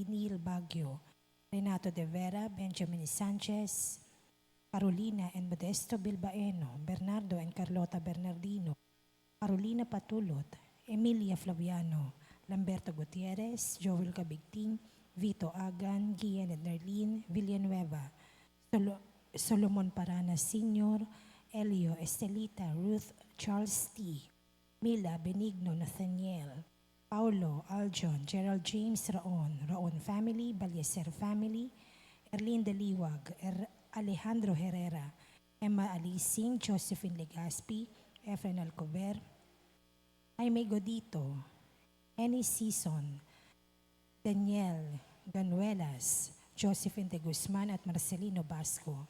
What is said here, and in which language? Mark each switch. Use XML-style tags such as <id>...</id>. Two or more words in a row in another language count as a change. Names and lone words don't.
<tl>Neil Baguio, Renato De Vera, Benjamin Sanchez, Carolina and Modesto Bilbaeno, Bernardo and Carlota Bernardino, Carolina Patulot, Emilia Flaviano, Lamberto Gutierrez, Joel Cabigting, Vito Agan, Gian and Nerlin Villanueva, Solomon Parana Sr., Elio Estelita, Ruth Charles T., Mila Benigno Nathaniel, Paulo, Aljon, Gerald James Raon, Raon family, Balyeser family, Erlin Daliwag, Alejandro Herrera, Emma Alising, Josephine Legaspi, Efren Alcover, Jaime Godito, Annie Season, Daniel Ganuelas, Josephine de Guzman at Marcelino Basco.</tl>